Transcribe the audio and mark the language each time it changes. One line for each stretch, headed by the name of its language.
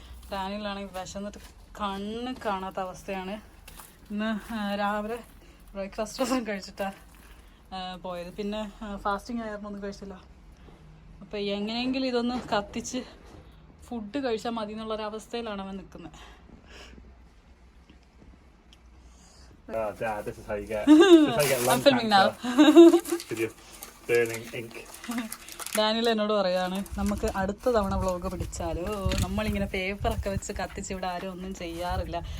Malayalam: ഡാനിയിലാണെങ്കിൽ വിശന്നിട്ട് കണ്ണ് കാണാത്ത അവസ്ഥയാണ്. ഇന്ന് രാവിലെ ബ്രേക്ക്ഫാസ്റ്റ് ഒന്നും കഴിച്ചിട്ടാണ് പോയത്. പിന്നെ ഫാസ്റ്റിംഗ് ആയിരുന്നു, ഒന്നും കഴിച്ചില്ല. അപ്പോൾ എങ്ങനെയെങ്കിലും ഇതൊന്ന് കത്തിച്ച് ഫുഡ് കഴിച്ചാൽ മതി എന്നുള്ളൊരവസ്ഥയിലാണ് അവൻ നിൽക്കുന്നത്.
English: Oh, Dad, this is how you get lung I'm filming now. With your burning ink.
Malayalam: Daniel എന്നോട് പറയാണ്, നമുക്ക് അടുത്ത തവണ വ്ളോഗ് പിടിച്ചാലോ, നമ്മളിങ്ങനെ പേപ്പറൊക്കെ വെച്ച് കത്തിച്ച് ഇവിടെ ആരും ഒന്നും ചെയ്യാറില്ല.